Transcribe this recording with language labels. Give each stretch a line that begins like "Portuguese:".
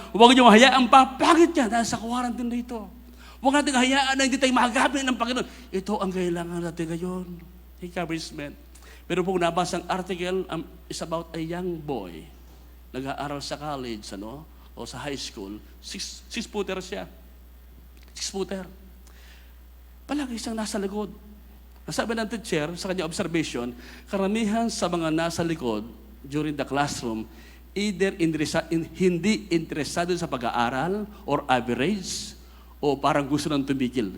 Filipino: Huwag niyong hayaan papangit niya dahil sa quarantine na ito. Huwag natin hayaan na hindi tayo magagamit ng Panginoon. Ito ang kailangan natin ngayon. Encouragement. Pero kung nabasang
English: article is about a young boy.
Filipino: Nag-aaral sa college, o sa high school. 6-footer siya. 6-footer. Palagi siyang nasa likod. Nasabi ng teacher, sa kanyang observation, karamihan sa mga nasa likod during the classroom, either hindi interesado sa pag-aaral or average, o parang gusto nang tumigil.